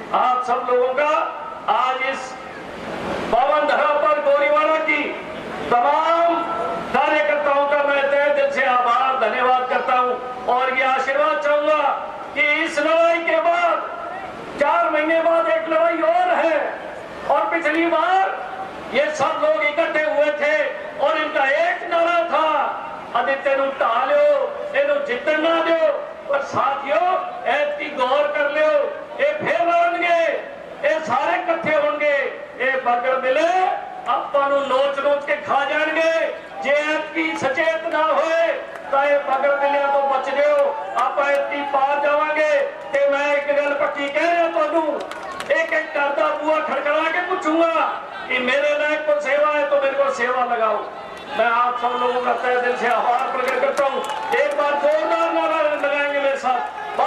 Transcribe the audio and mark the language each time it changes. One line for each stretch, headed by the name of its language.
Hindi: आप सब लोगों का आज इस पावन धरा पर गोरीवाड़ा की तमाम कार्यकर्ताओं का मैं तहे दिल से आभार धन्यवाद करता हूं, और ये आशीर्वाद चाहूंगा कि इस लड़ाई के बाद 4 महीने बाद एक लड़ाई और है, और पिछली बार ये सब लोग इकट्ठे हुए थे और इनका एक नारा था,
Punjabi: आदित्य नु ढा लो, इन्हू जितन ना दो। पर साथियों, ऐसी गौर कर लो, ये फिर लड़नगे, ये सारे इकट्ठे होंगे, ये बगड़ मिले ਆਪਾਂ ਨੂੰ ਨੋਚ ਕੇ ਖਾ ਜਾਣਗੇ। ਜੇ ਐਤਕੀ ਸਚੇਤ ਨਾ ਹੋਏ ਤਾਂ ਇਹ ਬਗੜ ਮਿਲਿਆਂ ਤੋਂ ਬਚ ਜਿਓ, ਆਪਾਂ ਐਤਕੀ ਪਾਰ ਜਾਵਾਂਗੇ। ਤੇ ਮੈਂ ਇੱਕ ਗੱਲ ਪੱਕੀ ਕਹਿ ਰਿਹਾ ਤੁਹਾਨੂੰ,
Hindi: एक एक करता बुआ खड़खड़ा के पूछूंगा कि मेरे लायक को सेवा है तो मेरे को सेवा लगाओ। मैं आप सब लोगों का तहे दिल से आभार प्रकट करता हूँ। एक बार जोरदार नारा लगाएंगे मेरे साथ।